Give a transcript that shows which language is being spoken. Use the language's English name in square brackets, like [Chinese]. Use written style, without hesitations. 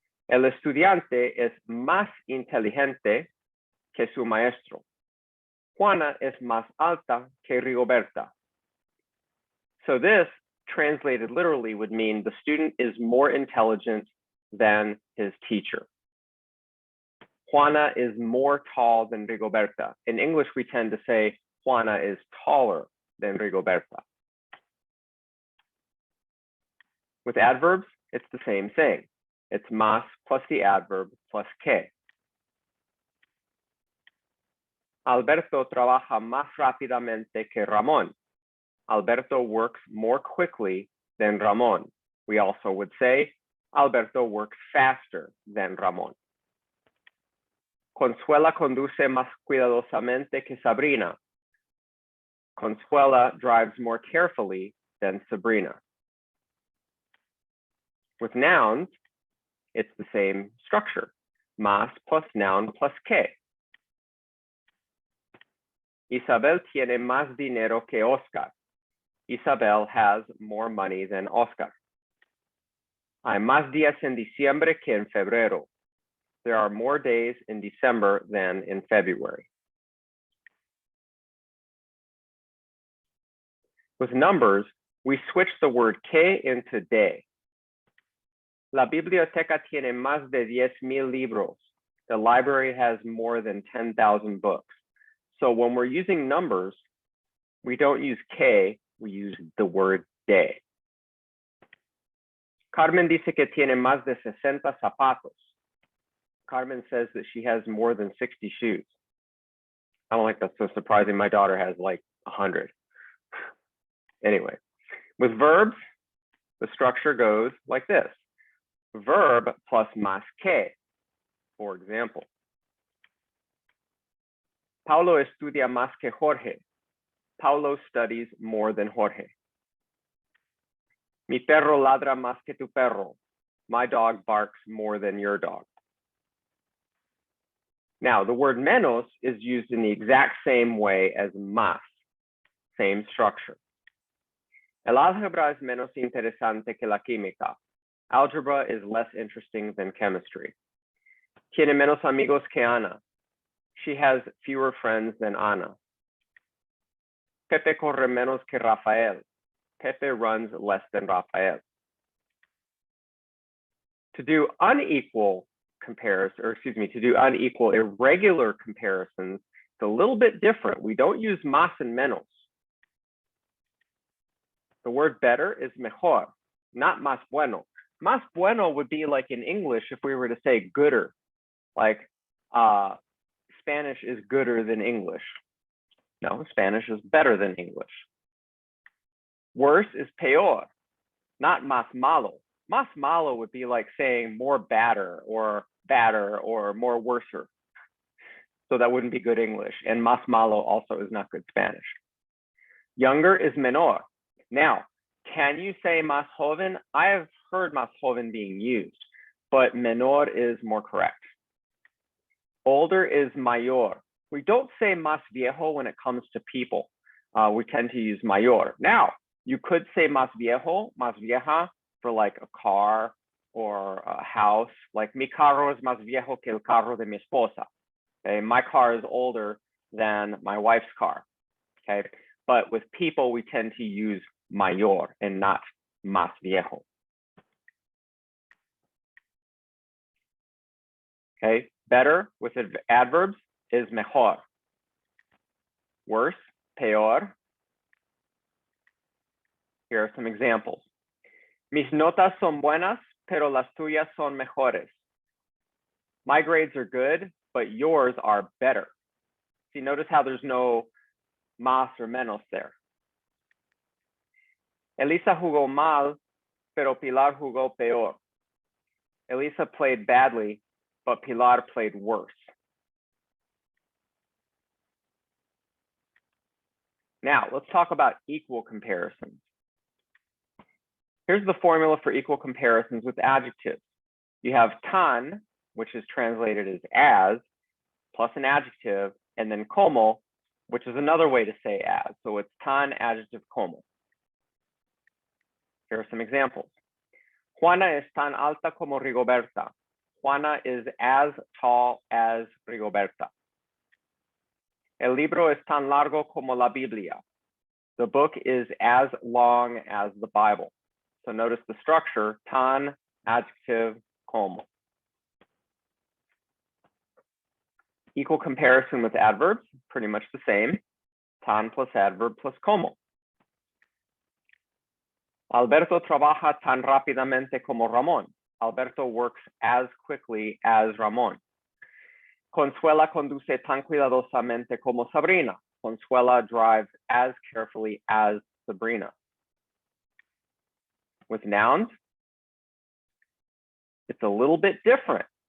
[Spanish] El estudiante es más inteligente que su maestro. Juana es más alta que Rigoberta. [English] So this, translated literally, would mean the student is more intelligent than his teacher. Juana is more tall than Rigoberta. In English, we tend to say Juana is taller than Rigoberta. With adverbs, it's the same thing. It's más plus the adverb plus que. [Spanish] Alberto trabaja más rápidamente que Ramón. [English] Alberto works more quickly than Ramón. We also would say Alberto works faster than Ramón. [Spanish] Consuela conduce más cuidadosamente que Sabrina. [English] Consuela drives more carefully than Sabrina. With nouns, it's the same structure. Más plus noun plus que. [Spanish] Isabel tiene más dinero que Oscar. [English] Isabel has more money than Oscar. [Spanish] Hay más días en diciembre que en febrero. [English] There are more days in December than in February. With numbers, we switch the word que into de. [Spanish] La biblioteca tiene más de 10,000 libros. [English] The library has more than 10,000 books. So when we're using numbers, we don't use que, we use the word de. [Spanish] Carmen dice que tiene más de 60 zapatos. [English] Carmen says that she has more than 60 shoes. I don't think that's so surprising. My daughter has like 100. Anyway, with verbs, the structure goes like this. Verb plus más que. For example, [Spanish] Paulo estudia más que Jorge. [English] Paulo studies more than Jorge. [Spanish] Mi perro ladra más que tu perro. [English] My dog barks more than your dog. Now, the word menos is used in the exact same way as más, same structure. [Spanish] El álgebra es menos interesante que la química. [English] Algebra is less interesting than chemistry. [Spanish] Tiene menos amigos que Ana. [English] She has fewer friends than Ana. [Spanish] Pepe corre menos que Rafael. [English] Pepe runs less than Rafael. To do unequal irregular comparisons, it's a little bit different. We don't use más and menos. The word better is mejor, not más bueno. Más bueno would be like in English if we were to say gooder, like Spanish is gooder than English. No, Spanish is better than English. Worse is peor, not más malo. Más malo would be like saying more badder or more worser. So that wouldn't be good English. And más malo also is not good Spanish. Younger is menor. Now, can you say más joven? I have heard más joven being used, but menor is more correct. Older is mayor. We don't say más viejo when it comes to people. We tend to use mayor. Now, you could say más viejo, más vieja for like a car or a house. Like [Spanish] mi carro es más viejo que el carro de mi esposa. [English] Okay, my car is older than my wife's car. Okay, but with people, we tend to use mayor and not más viejo. Okay, better with adverbs is mejor. Worse, peor. Here are some examples. [Spanish] Mis notas son buenas, pero las tuyas son mejores. [English] My grades are good, but yours are better. See, notice how there's no más or menos there. [Spanish] Elisa jugó mal, pero Pilar jugó peor. [English] Elisa played badly, but Pilar played worse. Now, let's talk about equal comparisons. Here's the formula for equal comparisons with adjectives. You have tan, which is translated as, plus an adjective, and then como, which is another way to say as. So it's tan, adjective, como. Here are some examples. [Spanish] Juana es tan alta como Rigoberta. [English] Juana is as tall as Rigoberta. [Spanish] El libro es tan largo como la Biblia. [English] The book is as long as the Bible. So notice the structure, tan, adjective, como. Equal comparison with adverbs, pretty much the same. Tan plus adverb plus como. [Spanish] Alberto trabaja tan rápidamente como Ramón. [English] Alberto works as quickly as Ramón. [Spanish] Consuela conduce tan cuidadosamente como Sabrina. [English] Consuela drives as carefully as Sabrina. With nouns, it's a little bit different.